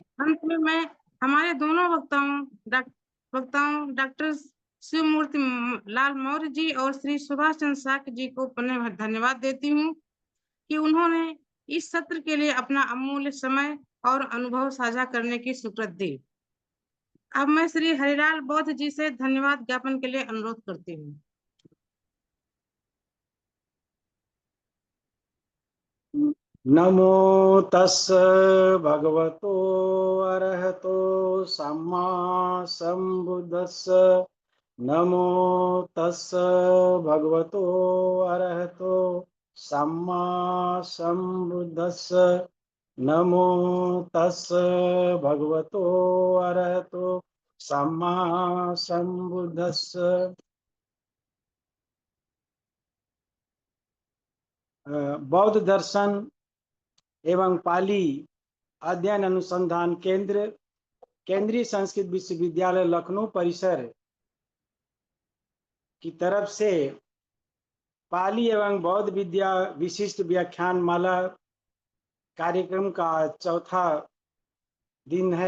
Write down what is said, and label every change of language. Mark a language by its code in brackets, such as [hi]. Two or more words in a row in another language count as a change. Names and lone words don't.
[hi] अंत में मैं हमारे दोनों वक्ताओं डॉक्टर शिव मूर्ति लाल मौर्य जी और श्री सुभाष चंद्र साक जी को पुनः धन्यवाद देती हूँ कि उन्होंने इस सत्र के लिए अपना अमूल्य समय और अनुभव साझा करने की स्वीकृति दी। अब मैं श्री हरिलाल बौद्ध जी से धन्यवाद ज्ञापन के लिए अनुरोध करती हूँ। [pi] नमो तस् भगवतो अरहतो सम्मा संबुद्धस्स। नमो तस् भगवतो अरहतो सम्मा संबुद्धस्स। नमो तस् भगवतो अरहतो सम्मा संबुद्धस्स। [hi] बौद्ध दर्शन एवं पाली अध्ययन अनुसंधान केंद्र केंद्रीय संस्कृत विश्वविद्यालय लखनऊ परिसर की तरफ से पाली एवं बौद्ध विद्या विशिष्ट व्याख्यान माला कार्यक्रम का चौथा दिन है।